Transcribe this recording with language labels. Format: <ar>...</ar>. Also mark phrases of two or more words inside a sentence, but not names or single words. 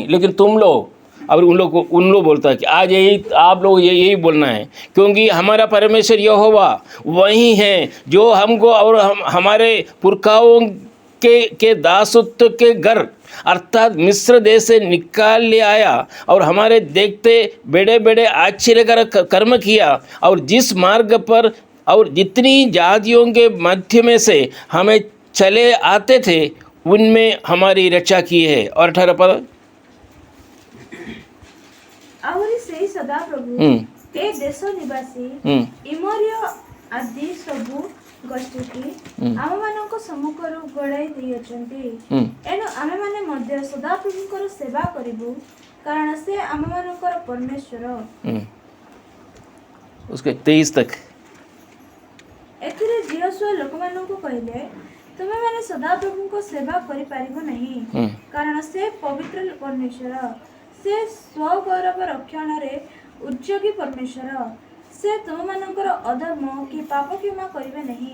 <hi>लेकिन तुम लोग, और उन लोग बोलता है कि आज आप लोग यही बोलना है, क्योंकि हमारा परमेश्वर यहोवा वही है जो हमको और हमारे पुरखाओं के दासत्व के घर अर्थात मिस्र देश से निकाल ले आया और हमारे देखते बड़े बड़े आश्चर्यकारक कर्म किया, और जिस मार्ग पर और जितनी जातियों के मध्य में से हमें चले आते थे उनमें हमारी रक्षा की है। और 18 पद,</hi> <or>ଆହୁରି ସେହି ସଦାପ୍ରଭୁ ଏ ଦେଶ ନିବାସୀ ଇମରିୟ ଆଦି ସବୁ ଗୋଷ୍ଠୀକି ଆମମାନଙ୍କ ସମ୍ମୁଖରୁ ଗଡ଼ାଇ ଦେଇଅଛନ୍ତି। ଏଣୁ ଆମେମାନେ ମଧ୍ୟ ସଦାପ୍ରଭୁଙ୍କର ସେବା କରିବୁ, କାରଣ ସେ ଆମମାନଙ୍କର ପରମେଶ୍ୱର।</or> <hi>उसके 23 तक।</hi> <or>ଏଥିରେ ଜିହୋଶୁଆ ଲୋକମାନଙ୍କୁ କହିଲେ, ତୁମେମାନେ ସଦାପ୍ରଭୁଙ୍କ ସେବା କରିପାରିବ ନାହିଁ, କାରଣ ସେ ପବିତ୍ର ପରମେଶ୍ୱର, ସେ ସ୍ୱଗୌରବ ରକ୍ଷଣରେ ଉଦ୍ଯୋଗୀ ପରମେଶ୍ୱର। ସେ ତୁମମାନଙ୍କର ଅଧର୍ମ କି ପାପ କ୍ଷମା କରିବେ ନାହିଁ।</or>